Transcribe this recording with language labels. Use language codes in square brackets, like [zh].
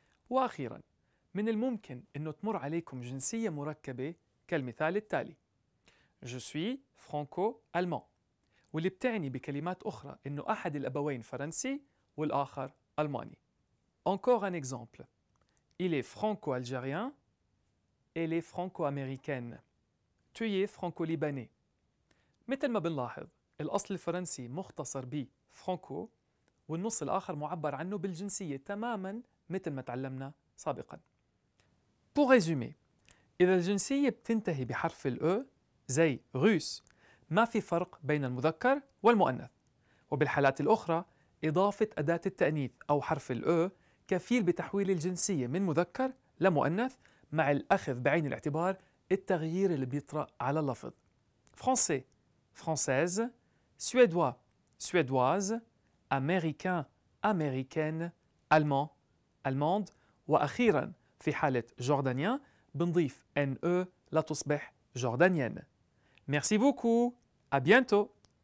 [ar] وأخيرا من الممكن أنه تمر عليكم جنسية مركبة كالمثال التالي. [fr] Je suis franco-allemand، [ar] واللي بتعني بكلمات أخرى أنه أحد الأبوين فرنسي والآخر ألماني. [fr] Encore un exemple. Il est franco-algérien. Elle est franco-américaine. Tu es franco-libanais. [ar] مثل ما بنلاحظ الأصل الفرنسي مختصر ب فرانكو والنص الآخر معبر عنه بالجنسية تماما مثل ما تعلمنا سابقا. [fr] Pour résumer، [ar] إذا الجنسية بتنتهي بحرف الأو زي روس ما في فرق بين المذكر والمؤنث. وبالحالات الأخرى إضافة أداة التأنيث أو حرف الأو كفيل بتحويل الجنسية من مذكر لمؤنث مع الأخذ بعين الاعتبار التغيير اللي بيطرأ على اللفظ. [fr] Français, française, suédois, suédoise, américain, américaine, allemand, allemande، [ar] وأخيرا في حالة جوردانيان بنضيف NE لتصبح جوردانيenne. [fr] Merci beaucoup, à bientôt.